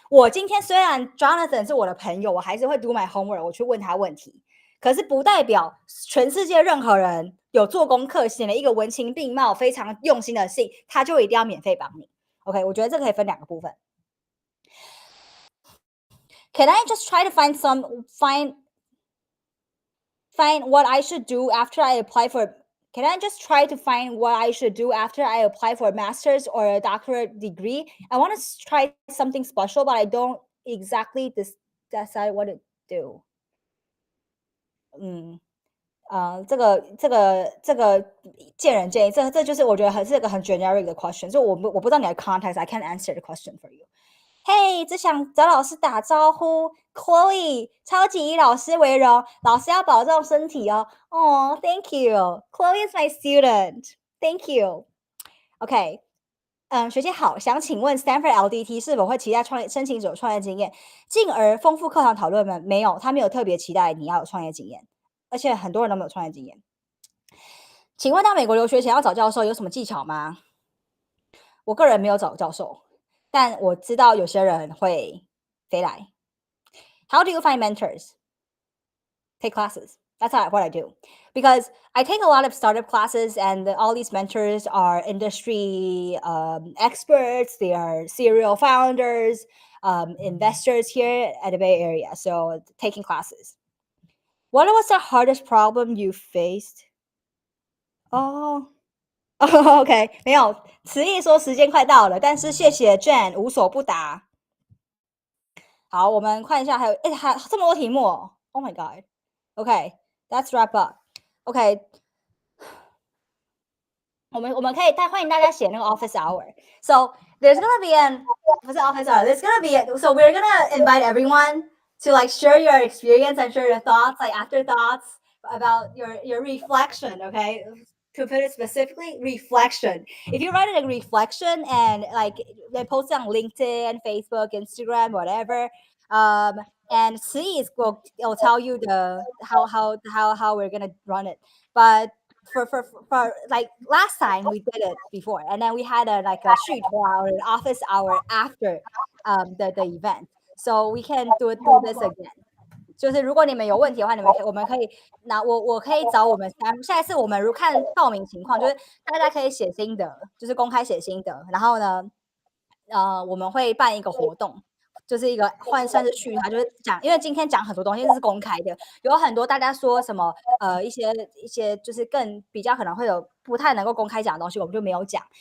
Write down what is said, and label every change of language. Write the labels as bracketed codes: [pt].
[zh] 我今天虽然 Jonathan 是我的朋友，我还是会 [en] do my homework， [zh] 我去问他问题。可是不代表全世界任何人有做功课，写了一个文情并茂、非常用心的信，他就一定要免费帮你。 OK， 我觉得这可以分2个部分。 [en] Can I just try to find what I should do after I apply for?Can I just try to find what I should do after I apply for a master's or a doctorate degree? I want to try something special, but I don't exactly decide what to do. [zh] 这个见仁见义，这就是我觉得是一个很 generic 的 question， 所以我不知道你的 context， [en] I can't answer the question for you. [zh] Hey， 只想找老师打招呼 ，Chloe， 超级以老师为荣，老师要保重身体哦。 [en] Thank you. Chloe is my student. Thank you. [zh] OK， 学姐好，想请问 Stanford LDT 是否会期待申请者有创业经验，进而丰富课堂讨论吗？没有，他没有特别期待你要有创业经验，而且很多人都没有创业经验。请问到美国留学前要找教授有什么技巧吗？我个人没有找教授。但我知道有些人会飞来。 [en] How do you find mentors? Take classes. That's what I do. Because I take a lot of startup classes and all these mentors are industry experts. They are serial founders, investors here at the Bay Area. So taking classes. What was the hardest problem you faced? [zh] OK， 没有，慈意说时间快到了，但是谢谢 Jen 无所不答。好，我们看一下，还有这么多题目哦 ， [en] Oh my God。OK，let's wrap up. [zh] OK， 我们可以欢迎大家写那个 office hour. [en] So there's gonna be an office hour. There's gonna be so we're gonna invite everyone to share your experience and share your thoughts, afterthoughts about your reflection. Okay. To put it specifically, reflection. If you write a reflection and they post it on LinkedIn, Facebook, Instagram, whatever, and C's will tell you how we're gonna run it. But for like last time we did it before, and then we had like a shoot or an office hour after the event, so we can do this again. [zh] 就是如果你们有问题的话，我们可以我可以找我们下一次我们如看报名情况，就是大家可以写心得，就是公开写心得，然后呢，我们会办一个活动。就是一个算是序，他就是讲，因为今天讲很多东西是公开的，有很多大家说什么一些就是更比较可能会有不太能够公开讲的东西，我们就没有讲。